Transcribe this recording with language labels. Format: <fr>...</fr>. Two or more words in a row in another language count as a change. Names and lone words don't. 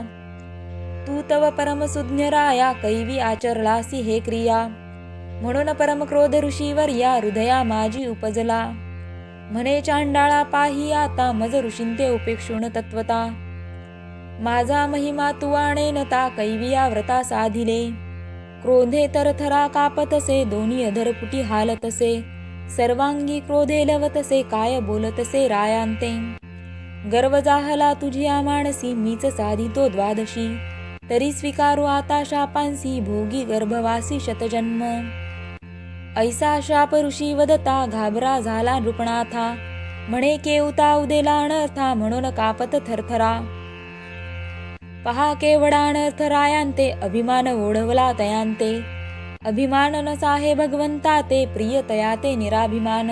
<mr>तू तव परमसुज्ञ राया, कैवी आचरलासी हे क्रिया. म्हणून परमक्रोध ऋषीवर या हृदया माझी उपजला. म्हणे चांडाळा पाही आता मज ऋषींते उपेक्षून तत्वता. माझा महिमा तू आणेन ता कैविया व्रता साधिले. क्रोधे तरथरा कापतसे दोन्ही अधरपुटी हालतसे. सर्वांगी क्रोधे लवतसे काय बोलतसे रायांते. गर्व जाहला तुझिया मानसी मीच साधितो द्वादशी. तरी स्वीकारू आता शापांसी भोगी गर्भवासी शतजन्म. ऐसा शाप ऋषी वदता घाबरा झाला नृपनाथा. म्हणे केवता उदेला अनर्था म्हणून कापत थरथरा. पहा केवढा अनर्थ रायांते अभिमान ओढवला तयांते. अभिमान नसा हे भगवंता ते प्रिय तयाते निराभिमान.</mr>